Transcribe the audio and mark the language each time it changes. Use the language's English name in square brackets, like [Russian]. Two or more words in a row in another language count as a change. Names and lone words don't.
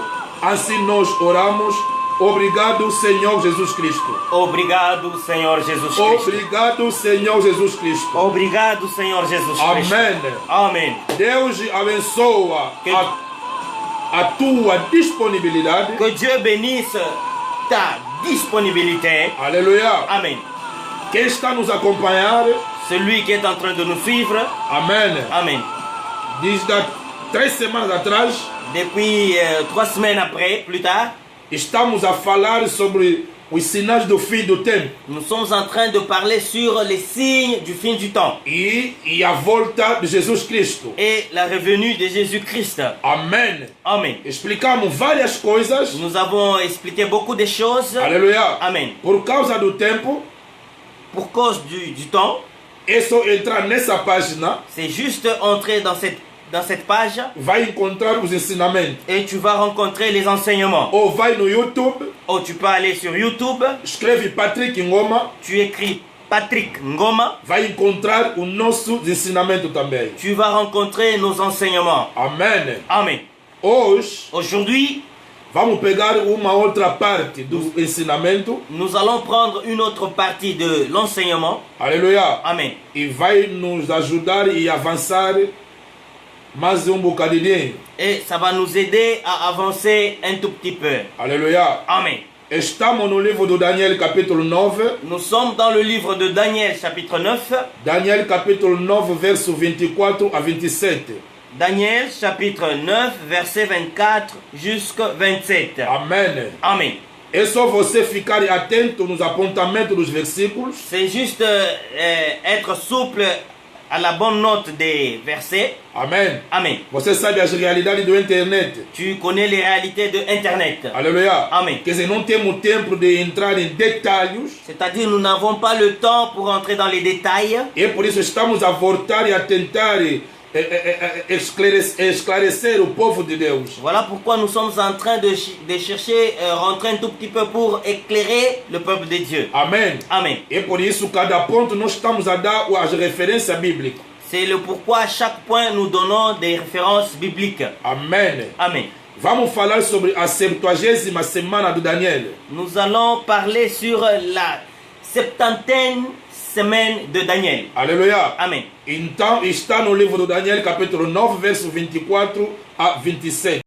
[Portuguese] Assim nós oramos. Obrigado, Senhor Jesus Cristo. Obrigado, Senhor Jesus Cristo. Obrigado, Senhor Jesus Cristo. Obrigado, Senhor Jesus Cristo. Amém. Amém. Deus abençoa a tua disponibilidade. [French] Que Dieu bénisse ta disponibilité. [Portuguese] Aleluia. [French] Amen. [Portuguese] Quem está nos acompanhar, [French] Celui qui est en train de nous suivre. [Portuguese] amém. [French] Amen. [Portuguese] Desde 3 semanas atrás, [French] Depuis 3 semaines après, plus tard, [Portuguese] estamos a falar sobre os sinais do fim do tempo [French] nous sommes en train de parler sur les signes du fin du temps [Portuguese] e a volta de Jesus Cristo. [French] et la revenue de Jésus-Christ. [Portuguese] Amém. [French] Amen. [Portuguese] Explicamos várias coisas. [French] Nous avons expliqué beaucoup de choses. [Portuguese] Aleluia. [French] Amen. [Portuguese] Por causa do tempo, [French] Pour cause du temps, [Portuguese] é só entrar nessa página, [French] c'est juste entrer dans cette page [Portuguese] vai encontrar os ensinamentos. [French] et tu vas rencontrer les enseignements. [Portuguese] Ou vai no YouTube, [French] Oh, tu peux aller sur YouTube, [Portuguese] escreve Patrick Ngoma, [French] tu écris Patrick Ngoma, [Portuguese] vai encontrar o nosso ensinamento também. [French] tu vas rencontrer nos enseignements. [Portuguese] Amém. [French] Amen. [Portuguese] Hoje, [French] Aujourd'hui, [Portuguese] vamos pegar uma outra parte do ensinamento. [French] nous allons prendre une autre partie de l'enseignement. [Portuguese] Aleluia. [French] Amen. [Portuguese] E vai nos ajudar e avançar mais bocadinho. [French] Et ça va nous aider à avancer un tout petit peu. [Portuguese] Aleluia. [French] Amen. [Portuguese] Estamos no livro do Daniel capítulo 9. [French] Nous sommes dans le livre de Daniel chapitre 9. [Portuguese] Daniel capítulo 9, verso 24 a 27. [French] Daniel chapitre 9, verset 24 jusqu'à 27. [Portuguese] Amém. [French] Amen. [Portuguese] É só você ficar atento nos apontamentos dos versículos. [French] C'est juste être souple à la bonne note des versets. [Portuguese] Amém. [French] Amen. [Portuguese] Você sabe as realidades do internet. [French] Tu connais les réalités de Internet. [Portuguese] Aleluia. [French] Amen. [Portuguese] Quer dizer, não temos tempo de entrar em detalhes. [French] C'est-à-dire, nous n'avons pas le temps pour entrer dans les détails. [Portuguese] E por isso estamos a voltar e a tentar esclarecer o povo de Deus. [French] Voilà pourquoi nous sommes en train de chercher, rentrer un tout petit peu pour éclairer le peuple de Dieu. [Portuguese] Amém. [French] Amen. [Portuguese] E por isso, cada ponto nós estamos a dar as referências bíblicas. [French] C'est le pourquoi à chaque point nous donnons des références bibliques. [Portuguese] Amém. [French] Amen. [Portuguese] Vamos falar sobre a 70ª semana do Daniel. [French] Nous allons parler sur la 70e semaine de Daniel. [Portuguese] Aleluia. [French] Amen. [Portuguese] Então, está no livro do Daniel, capítulo 9, verso 24 a 27.